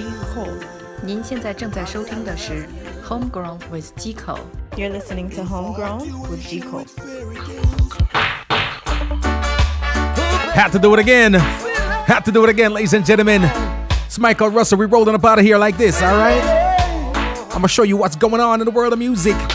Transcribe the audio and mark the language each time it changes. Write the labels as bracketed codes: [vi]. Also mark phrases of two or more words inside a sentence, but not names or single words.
[en] Cole. [zh] 您现在正在收听的是 Homegrown with Gico. [en] You're listening to Homegrown with G. Cole. Had to do it again. Had to do it again, ladies and gentlemen. It's Mical Rustle. We rolling up out of here like this, all right? I'm gonna show you what's going on in the world of music.